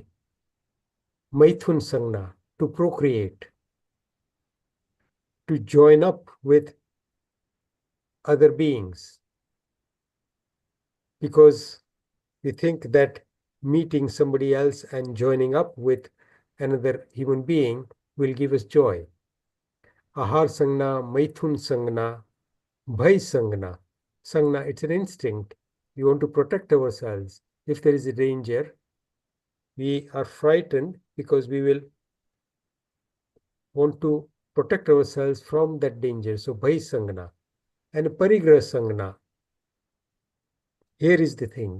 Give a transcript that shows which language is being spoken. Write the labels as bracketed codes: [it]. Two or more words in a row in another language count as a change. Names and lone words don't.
[sa] Maithun sangna, [en] to procreate, to join up with other beings. Because we think that meeting somebody else and joining up with another human being will give us joy. [sa] Ahar sangna, maithun sangna, bhai sangna. Sangna, [en] it's an instinct. We want to protect ourselves. If there is a danger, we are frightened because we will want to protect ourselves from that danger. So [sa] bhai sangna. [en] And [sa] parigraha sangna. [en] Here is the thing.